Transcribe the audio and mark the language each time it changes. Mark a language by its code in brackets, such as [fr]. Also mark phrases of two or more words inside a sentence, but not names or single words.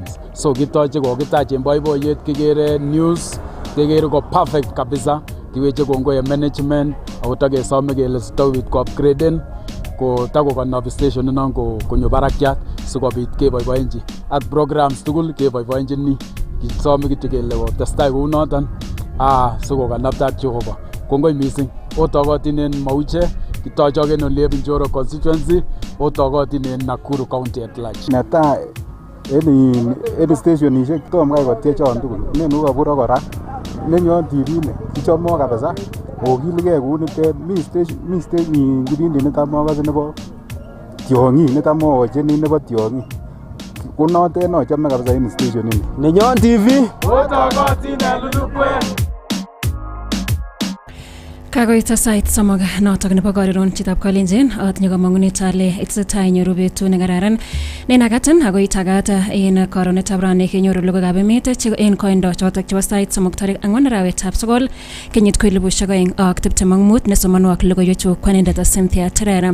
[kln] So kitoche kokitach en boiboiyet kikere news kikere ko perfect kabisa kiweche kongoi management akotakesome kele sitowit ko upgraden ko tako kanab station nan konyo barakyat sikobit keboiboenji ak programs tugul keboiboenji ni kisome kityo kele testai kou noton siko kanabta ak Jehova. Kongoi mising otogotin en Mauche kitochoken ole Binjoro constituency otogotin en Nakuru [en] county at large. [kln] Netai en stationishek tom kai kotiechon tugul nenu kabura kora Nenyon TV ne kichomo kabisa okilige kunite mi station kibindi netamokase nebo tiongi netamocheni nebo tiongi kunote no chame kabisa en station ini Nenyon TV otogotin en lulukwe. Kagoita sait somok notok nebo koriron chitab Kalenjin atinye kamangunet ale itesetai nyoru betut nekararan nenakatan ako itagat en koronetab rani kenyoru logoiwekab emet en koindo chotok chebo sait somok tarik 4 arawetab sogol kenyit 2025 nesomonu ak logoiwechu kwanindet Cynthia Terera.